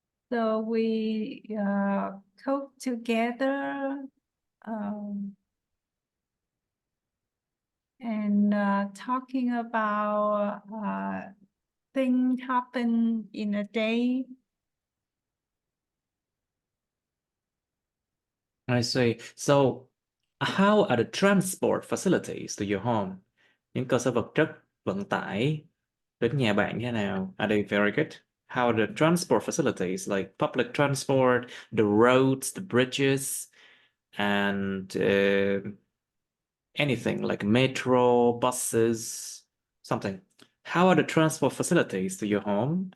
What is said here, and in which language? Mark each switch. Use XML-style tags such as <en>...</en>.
<en>so we cook together, um, and talking about things happen in a day. I see. So, how are the transport facilities to your home?</en> <vi>Những cơ sở vật chất, vận tải đến nhà bạn như thế nào?</vi> <en>Are they very good? How are the transport facilities, like public transport, the roads, the bridges, and anything like metro, buses, something? How are the transport facilities to your home?</en>